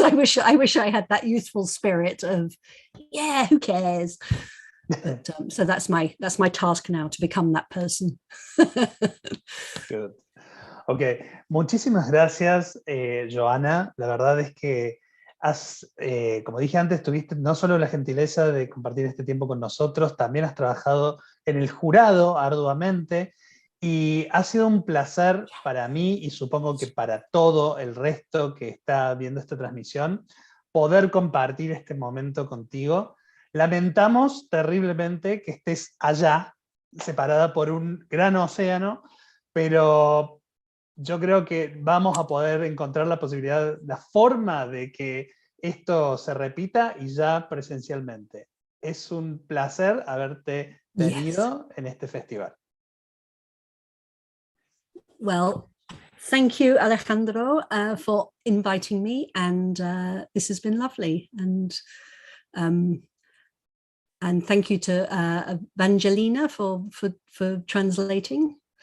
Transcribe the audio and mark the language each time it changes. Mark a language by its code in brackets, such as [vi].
[en] I wish I had that youthful spirit of, yeah, who cares? But, so that's my task now, to become that person. [es] Good. Ok, muchísimas gracias, Joanna. La verdad es que como dije antes, tuviste no solo la gentileza de compartir este tiempo con nosotros, también has trabajado en el jurado arduamente, y ha sido un placer para mí, y supongo que para todo el resto que está viendo esta transmisión, poder compartir este momento contigo. Lamentamos terriblemente que estés allá, separada por un gran océano, pero yo creo que vamos a poder encontrar la posibilidad, la forma de que esto se repita, y ya presencialmente. Es un placer haberte tenido en este festival. [en] Well, thank you, Alejandro, for inviting me, and this has been lovely. And thank you to Evangelina for translating.